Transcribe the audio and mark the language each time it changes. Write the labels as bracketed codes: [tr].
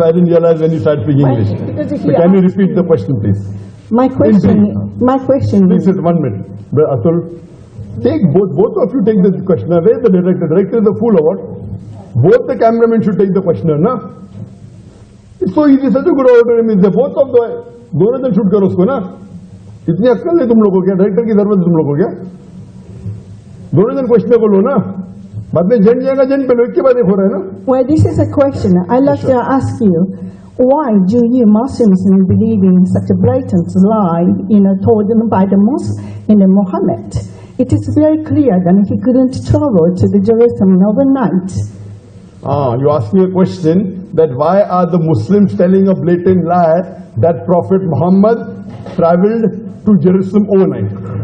[en] I didn't realize when you started speaking English. So can you repeat the question, please? My question. Please, 1 minute. Atul, take both of you take the questioner. Where is the director? Director is the fool or what? Both the cameramen should take the questioner, na? It's so easy, such a good order. Means both of the [hi] दोनों जन shoot करो उसको ना. इतनी अक्ल है तुम लोगों को क्या? डायरेक्टर की जरूरत है तुम लोगों को क्या? दोनों जन क्वेश्चन को लो ना. बाद में जन जाएगा जन पे लो. एक के बाद एक हो रहा है ना. [en] Well, this is a question. I'd like to ask you, why do you Muslims believe in such a blatant lie, told by the mosque in Muhammad? It is very clear that he couldn't travel to the Jerusalem overnight. You ask me a question that why are the Muslims telling a blatant lie that Prophet Muhammad traveled to Jerusalem overnight?